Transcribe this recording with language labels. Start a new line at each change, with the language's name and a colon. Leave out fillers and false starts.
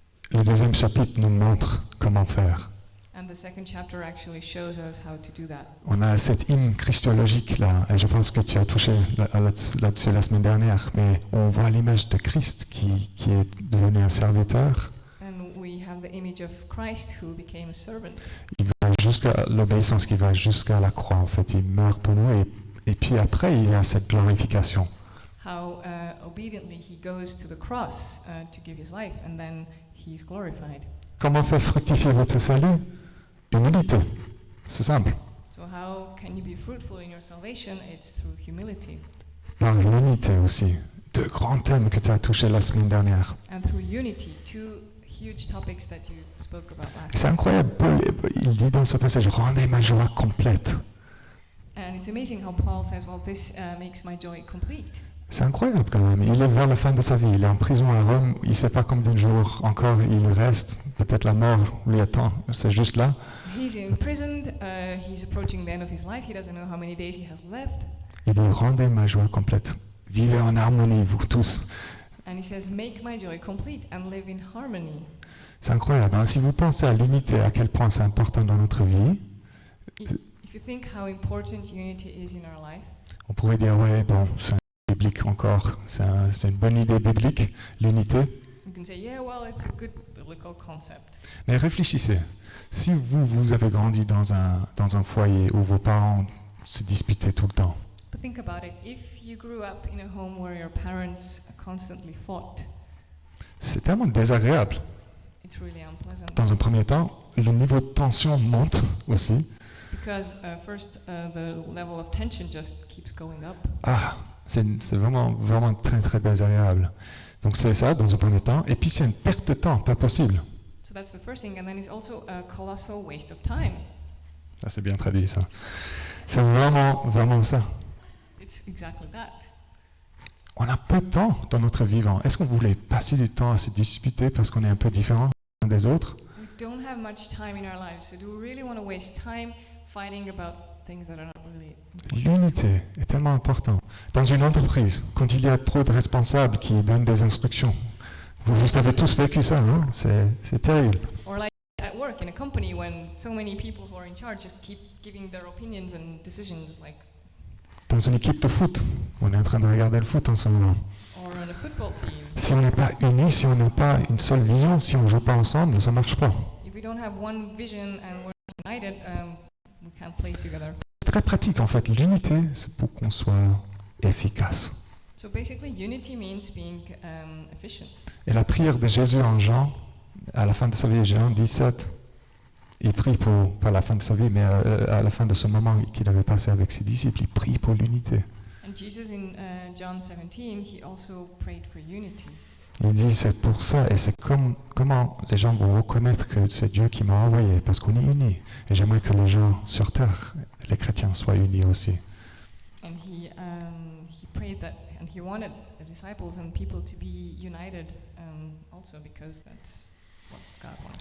French: Le 2e chapitre nous montre comment faire.
English: And the second chapter actually shows us how to do that.
French: On a cette hymne christologique là, et je pense que tu as touché là-dessus la semaine dernière, mais on voit l'image de Christ qui est devenu un serviteur.
English: And we have the image of Christ who became a servant.
French: Il va jusqu'à l'obéissance qui va jusqu'à la croix. En fait, il meurt pour nous et puis après, il y a cette glorification.
English: How obediently he goes to the cross to give his life, and then he's glorified.
French: Comment faire fructifier votre salut? Humilité. C'est simple.
English: So how can you be fruitful in your salvation? It's through humility.
French: Par l'unité aussi. Deux grands thèmes que tu as touchés la semaine dernière.
English: And through unity, two huge topics that you spoke about last
French: C'est
English: time.
French: incroyable. Paul, il dit dans ce passage, rendez ma joie complète.
English: And it's amazing how Paul says, well, this makes my joy complete.
French: C'est incroyable quand même. Il est vers la fin de sa vie. Il est en prison à Rome. Il ne sait pas combien de jours encore il lui reste. Peut-être la mort lui attend. C'est juste là.
English: He's imprisoned, he's approaching the end of his life, he doesn't know how many days he has left.
French: Il dit, rendez ma joie complète. Vivez en harmonie, vous tous.
English: And he says, make my joy complete and live in harmony.
French: C'est incroyable. Hein. Si vous pensez à l'unité, à quel point c'est important dans notre vie,
English: If you think how important unity is in our life,
French: on pourrait dire, ouais, bon, c'est biblique encore. C'est une bonne idée biblique, l'unité.
English: you can say, yeah, well, it's a good biblical concept.
French: Mais réfléchissez. Si vous avez grandi dans un foyer où vos parents se disputaient tout le temps,
English: But think about it. If you grew up in a home where your parents constantly fought,
French: c'est tellement désagréable.
English: it's really unpleasant.
French: Dans un premier temps, le niveau de tension monte aussi.
English: Because first, the level of tension just keeps going up.
French: Ah, c'est vraiment très très désagréable. Donc c'est ça dans un premier temps. Et puis c'est une perte de temps, pas possible.
English: So that's the first thing. And then it's also a colossal waste of time.
French: Ça c'est bien traduit ça. C'est vraiment ça.
English: It's exactly that.
French: On a peu de temps dans notre vivant. Est-ce qu'on voulait passer du temps à se disputer parce qu'on est un peu différent des autres?
English: We don't have much time in our lives, so do we really want to waste time fighting about things that are not really important?
French: L'unité est tellement importante. Dans une entreprise, quand il y a trop de responsables qui donnent des instructions, vous avez tous vécu ça, non? C'est terrible.
English: Or like at work in a company when so many people who are in charge just keep giving their opinions and decisions, like,
French: Dans une équipe de foot, on est en train de regarder le foot en ce moment.
English: or on a football team.
French: Si on n'est pas unis, si on n'a pas une seule vision, si on ne joue pas ensemble, ça ne marche pas.
English: If we don't have one vision and we're united, we can't play together.
French: C'est très pratique en fait. L'unité, c'est pour qu'on soit efficace.
English: So basically, unity means being efficient.
French: Et la prière de Jésus en Jean, à la fin de sa vie, Jean 17, il prie pour, pas à la fin de sa vie, mais à la fin de ce moment qu'il avait passé avec ses disciples, il prie pour l'unité.
English: And Jesus in John 17, he also prayed for unity.
French: Il dit, c'est pour ça, et c'est comment les gens vont reconnaître que c'est Dieu qui m'a envoyé, parce qu'on est unis. Et j'aimerais que les gens sur terre, les chrétiens, soient unis aussi.
English: And he prayed that, and he wanted the disciples and people to be united also because that's what God wants.